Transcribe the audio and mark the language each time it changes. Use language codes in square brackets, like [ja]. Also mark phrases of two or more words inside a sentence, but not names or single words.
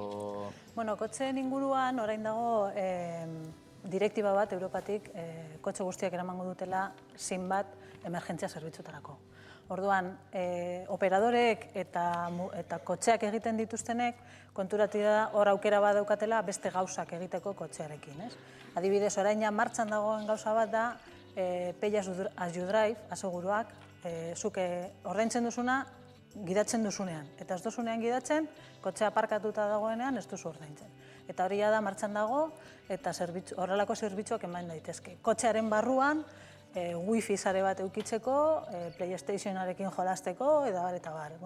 [eu] Bueno, kotxeen inguruan orain dago direktiba bat Europatik kotxe guztiak eramango dutela SIM bat emergentzia zerbitzutarako. Orduan, operadoreek eta kotxeak egiten dituztenek konturatu da hor aukera bat daukatela beste gauzak egiteko kotxearekin, ez? Adibidez, orain ja martxan dagoen gauza bat da [en] Pay as you drive, [eu] aseguruak, zuke ordaintzen duzuna, gidatzen duzunean. Eta ez duzunean gidatzen, kotxea aparkatuta dagoenean ez duzu ordaintzen. Eta hori da martxan dago, eta horrelako zerbitzuak eman daitezke. Kotxearen barruan, wifi sare bat eukitzeko, PlayStationarekin jolasteko, eta bar.